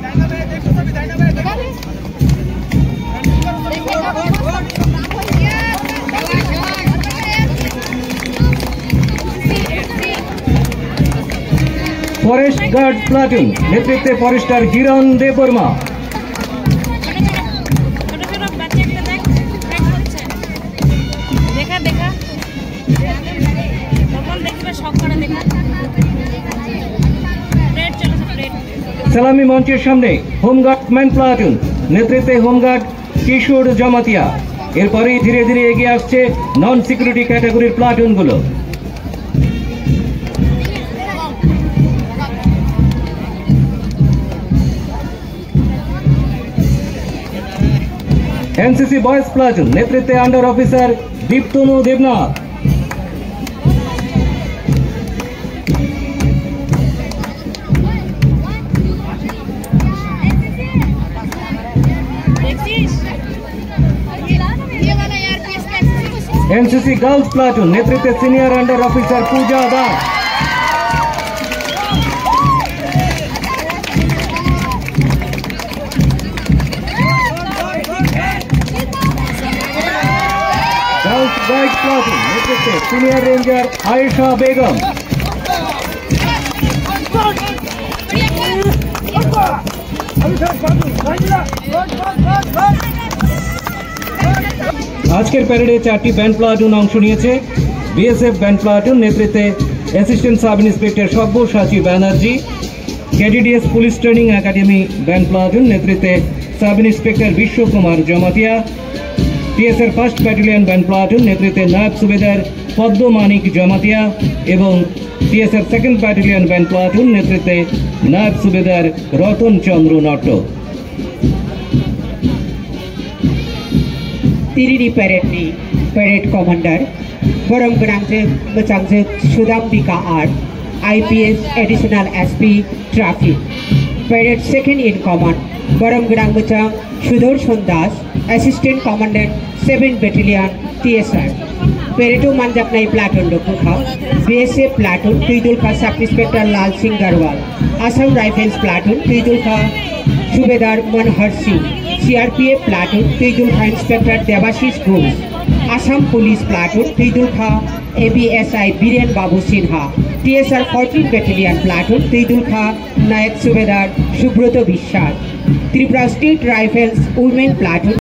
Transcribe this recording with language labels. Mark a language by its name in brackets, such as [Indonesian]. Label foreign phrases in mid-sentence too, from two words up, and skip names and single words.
[English] forest guard platoon [Bangla] নেতৃত্বে ফরেস্টার হিরণ দেববর্মা। সালামি মঞ্চের সামনে [English] home guard men platoon [Bangla] নেতৃত্বে হোমগার্ড কিশোর জমাতিয়া। এরপরেই ধীরে ধীরে এগিয়ে আসছে [English] non security [Bangla] ক্যাটেগরির প্লাটুনগুলো। [English] NCC boys platoon [Bangla] নেতৃত্বে [English] under officer [Bangla] दीप्तनु देवनाथ। [English] NCC girls platoon [Bangla] নেতৃত্বে [English] senior under officer [Bangla] पूजा दास। [English] girls guide platoon [Bangla] নেতৃত্বে [English] senior ranger [Bangla] आयशा बेगम। আজকের প্যারেডে 4টি [English] band platoon [Bangla] অংশ নিয়েছে। বিএসএফ [English] band platoon [Bangla] নেতৃত্বে [English] assistant sub inspector [Bangla] সব্যসাচী ব্যানার্জি। কেডিডিএস পুলিশ ট্রেনিং একাডেমি [English] band platoon [Bangla] নেতৃত্বে [English] sub inspector [Bangla] বিশ্বকুমার জমাতিয়া। টিএসআর 1st ব্যাটালিয়ন [English] band platoon [Bangla] নেতৃত্বে নায়ব সুবেদার পদ্মমানিক জমাতিয়া এবং টিএসআর 2nd ব্যাটালিয়ন [English] band platoon [Bangla] নেতৃত্বে নায়ব সুবেদার রতন চন্দ্র নট্ট। [Kok Borok] तिरिरी पेरेडनि [English] parade commander [Kok Borok] बरम ग्रांजों मोजांजों सुदाम्बिका आर [English] IPS additional SP traffic. parade second in command [Kok Borok] बरम ग्रां मोजां सुदर्शन दास [English] assistant commandant 7 battalion TSR. [Kok Borok] पेरेडो मानजाबनाय प्लाटून रक्षक बीएसएफ प्लाटून तुइदुलखा [English] sub inspector [Kok Borok] लाल सिंह गरवाल। आसाम राइफल्स प्लाटून तुइदुलखा सुबेदार मनोहर सिंह। सीआरपीएफ प्लाटून तुइदुलखा इंस्पेक्टर देबाशीष घोष। आसाम पुलिस प्लाटून तुइदुलखा एबीएसआई बीरेन बाबू सिन्हा। टीएसआर 14 [English] battalion platoon [Kok Borok] तुइदुलखा नायक सुबेदार सुब्रत विश्वास। [English] Tripura State Rifles women platoon